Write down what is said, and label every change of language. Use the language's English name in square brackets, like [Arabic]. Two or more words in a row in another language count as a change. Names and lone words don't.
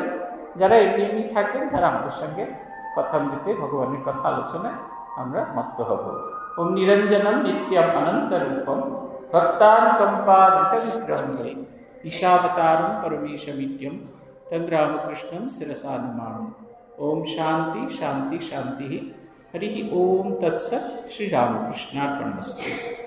[Bangla] যারা এমনি থাকবেন তারা আমাদের সঙ্গে কথামৃতে ভগবানের কথা আলোচনায় আমরা মত্ত হব। [Sanskrit] ওম নিরঞ্জনম নিত্যম অনন্তরূপম ভক্তানুকম্পাধৃতবিগ্রহং বৈ ঈশাবতারং পরমেশমিত্যম তং রামকৃষ্ণं শিরসা নমামি। ओम शांति शांति शांति। हरि ओम तत्सत्। श्री रामकृष्णार्पणमस्तु।